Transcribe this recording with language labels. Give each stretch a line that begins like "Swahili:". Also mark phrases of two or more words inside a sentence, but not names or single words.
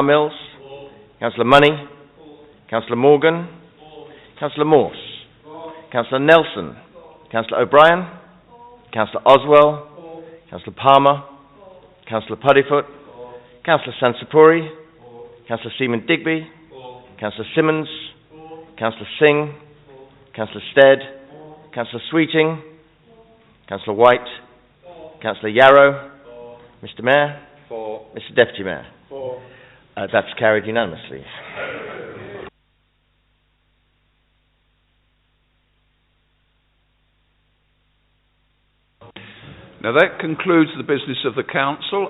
English: Mills, Councillor Money, Councillor Morgan, Councillor Morse, Councillor Nelson, Councillor O'Brien, Councillor Oswell, Councillor Palmer, Councillor Puddifoot, Councillor Sansapuri, Councillor Seaman Digby, Councillor Simmons, Councillor Singh, Councillor Stead, Councillor Sweeting, Councillor White, Councillor Yarrow, Mr. Mayor, Mr. Deputy Mayor. That's carried unanimously. Now that concludes the business of the council.